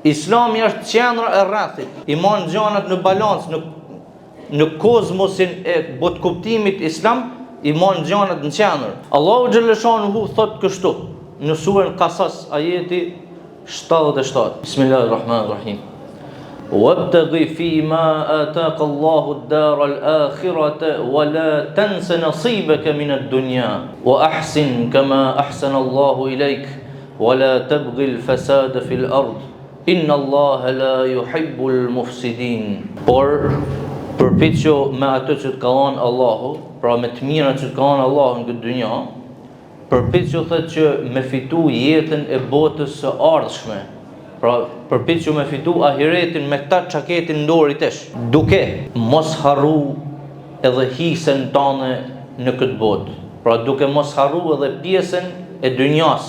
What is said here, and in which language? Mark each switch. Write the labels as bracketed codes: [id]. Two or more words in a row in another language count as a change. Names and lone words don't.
[sq] Islami është qendra e rrethit. I marr gjanat në balans, në kozmosin e botkuptimit islam, i marr gjanat në qendër. Allahu xhaleshanuhu thot kështu në surën Qasas, ajeti 77. [ar] بسم الله الرحمن الرحيم. وابتغ فيما آتاك الله الدار الآخرة ولا تنس نصيبك من الدنيا وأحسن كما أحسن الله إليك ولا تبغ الفساد في الأرض إن الله لا يحب المفسدين. [sq] Por përpiqjo me atë që të ka dhënë Allahu, pra me të mirat që të ka dhënë Allahu në këtë dynja, përpiqjo thëtë që me fitu jetën e botës së ardhshme, pra përpiqjo me fitu ahiretin me ta çaketin ndori tesh, duke mos harru edhe hisën tane në këtë botë, pra duke mos harru edhe pjesën e dynjas.